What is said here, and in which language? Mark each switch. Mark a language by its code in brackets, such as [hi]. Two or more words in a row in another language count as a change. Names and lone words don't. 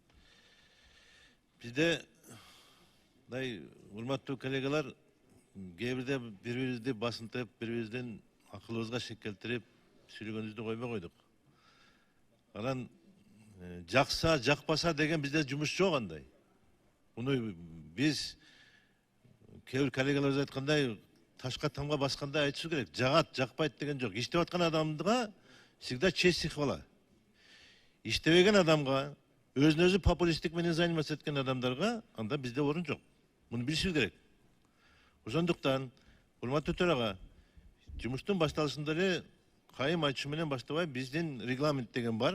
[ky] Бизде урматтуу коллегалар, кээ бирде бири-бирибизди басынтып, бири-бирибиздин акылыбызга шек келтирип, сүйлөгөнүбүздү койбой койдук. Анан жакса, жакпаса деген бизде жумуш жок андай. Муну биз кээ бир коллегаларыбыз айткандай, ташка тамга баскандай айтыш керек. Жагат, жакпайт деген жок. Иштеп аткан адамга [ru] всегда честь и хвала. [ky] Иштебеген адамга, өзүн өзү популисттик менен заниматься эткен адамдарга анда бизде орун жок. Муну билишибиз керек. Ошондуктан, урматтуу төрага, жумуштун башталышында эле кайым айтышы менен баштабай, биздин регламент деген бар.